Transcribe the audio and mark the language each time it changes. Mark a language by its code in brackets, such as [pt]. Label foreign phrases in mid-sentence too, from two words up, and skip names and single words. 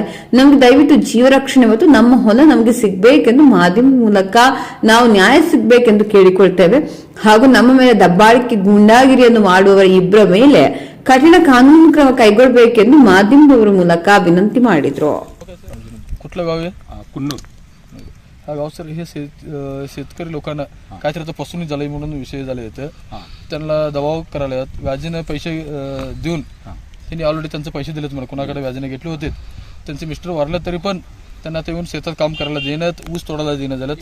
[kn] ನಮಗೆ ದಯವಿಟ್ಟು ಜೀವ ರಕ್ಷಣೆ ಮತ್ತು ನಮ್ಮ ಹೊಲ ನಮಗೆ ಸಿಗಬೇಕೆಂದು ಮಾಧ್ಯಮ ಮೂಲಕ ನಾವು ನ್ಯಾಯ ಸಿಗಬೇಕೆಂದು ಕೇಳಿಕೊಳ್ತೇವೆ ಹಾಗೂ ನಮ್ಮ ಮೇಲೆ ದಬ್ಬಾಳಿಕೆ ಗುಂಡಾಗಿರಿಯನ್ನು ಮಾಡುವವರ ಇಬ್ಬರ ಮೇಲೆ ಕಠಿಣ ಕಾನೂನು ಕ್ರಮ ಕೈಗೊಳ್ಳಬೇಕೆಂದು ಮಾಧ್ಯಮದವರ ಮೂಲಕ ವಿನಂತಿ ಮಾಡಿದ್ರು. [mr] हा गाव सर हे शेतकरी लोकांना काहीतरी फसवणूक झाली म्हणून विषय झाले आहेत. त्यांना दबाव करायला व्याजीने पैसे देऊन त्यांनी ऑलरेडी त्यांचे पैसे दिलेत, मला कोणाकडे व्याजीने घेतले होते. त्यांचे मिस्टर वारले तरी पण त्यांना ते येऊन शेतात काम करायला देण्यात, ऊस तोडायला देण्यात झालं.